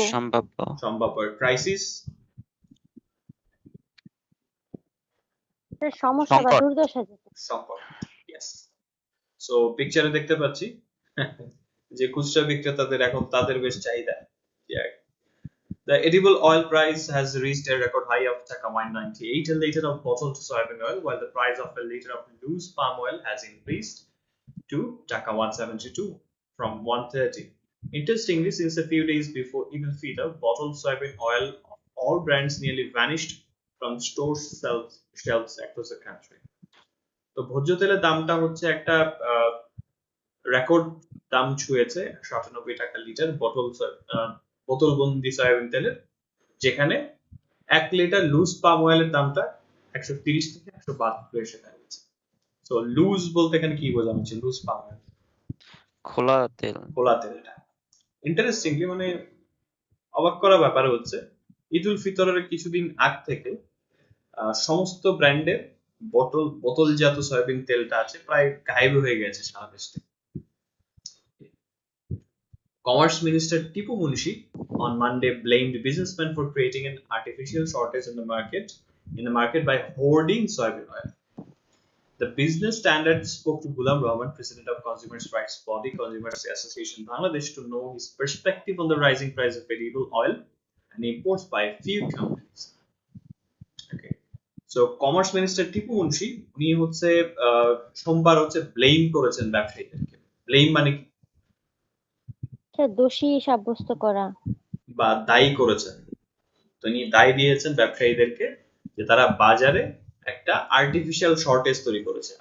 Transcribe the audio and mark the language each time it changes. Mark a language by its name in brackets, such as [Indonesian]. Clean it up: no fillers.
[Bangla] সম্ভাব্য। সম্ভাব্য। Crisis sir সমস্যা বা সংকট। দুর্দশা যেটা। সংকট। ইয়েস। সো পিকচারে দেখতে পাচ্ছি যে খুচরা বিক্রেতাদের এখন তাদের বেশ চাহিদা। [English] The edible oil price has reached a record high of Taka 198 a liter of bottled soybean oil, while the price of a liter of loose palm oil has increased to Taka 172 from 130. Interestingly, since a few days before Eid al-Fitr, bottled soybean oil of all brands nearly vanished from store shelves across the country. [Bangla] তো ভোজ্য তেলের দামটা হচ্ছে একটা record দাম ছুঁয়েছে, 97 টাকা litre বোতল বন্দি সয়াবিন তেলের, যেখানে 1 লিটার লুজ পাম অয়েলের দামটা 130 থেকে 172 এসে দাঁড়িয়েছে। সো লুজ বলতে এখানে কি বোঝানো হচ্ছে? লুজ পাম অয়েল, খোলা তেল। খোলা তেলটা। ইন্টারেস্টিংলি মানে অবাক করা ব্যাপার হচ্ছে ঈদ উল ফিতরের কিছুদিন আগ থেকে সমস্ত ব্র্যান্ডের বোতলজাত সয়াবিন তেলটা আছে প্রায় গায়েব হয়ে গেছে সারা দেশ থেকে। [English] Commerce Minister Tipu Munshi on Monday blamed businessmen for creating an artificial shortage in the market by hoarding soybean oil. The Business Standard spoke to Ghulam Rahman, president of Consumers' Rights Body, Consumers Association Bangladesh, to know his perspective on the rising price of edible oil and imports by a few companies. Okay. [Bangla] So Commerce Minister Tipu Munshi উনি হচ্ছে সোমবার হচ্ছে blame করেছেন ব্যবসায়ীদেরকে। Blame মানে কি? Sir দোষী সাব্যস্ত করা বা দায়ী করেছেন। তিনি দায় দিয়েছেন ব্যবসায়ীদেরকে যে তারা বাজারে একটা আর্টিফিশিয়াল শর্টেজ তৈরি করেছে।